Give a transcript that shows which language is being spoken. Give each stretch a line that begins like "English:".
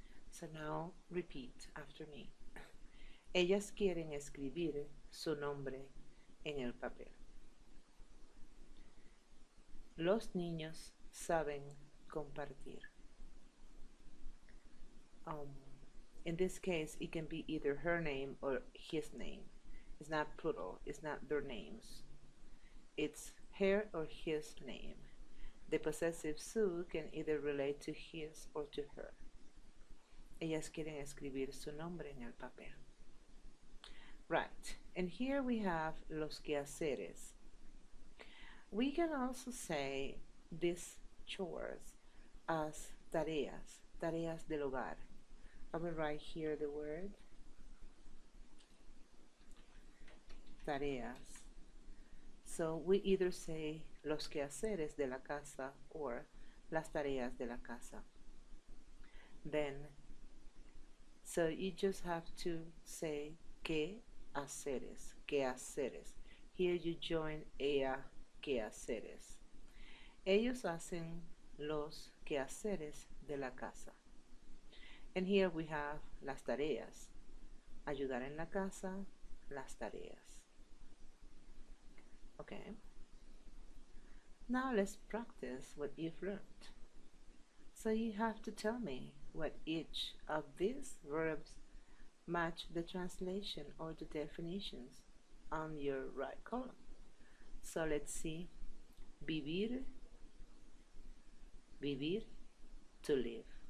English: So now repeat after me.
Spanish: Ellas quieren escribir su nombre en el papel. Los niños saben compartir.
English: Um, in this case, it can be either her name or his name. It's not plural, it's not their names. It's her or his name. The possessive su can either relate to his or to her.
Spanish: Ellas quieren escribir su nombre en el papel.
English: Right, and here we have los quehaceres. We can also say these chores as
Spanish: tareas, tareas del hogar.
English: I will write here the word tareas. So we either say
Spanish: los quehaceres de la casa
English: or
Spanish: las tareas de la casa.
English: Then, so you just have to say quehaceres, quehaceres. Here you join ella quehaceres.
Spanish: Ellos hacen los quehaceres de la casa.
English: And here we have
Spanish: las tareas. Ayudar en la casa, las tareas.
English: Okay. Now let's practice what you've learned. So you have to tell me what each of these verbs match the translation or the definitions on your right column. So let's see. Vivir, vivir, to live.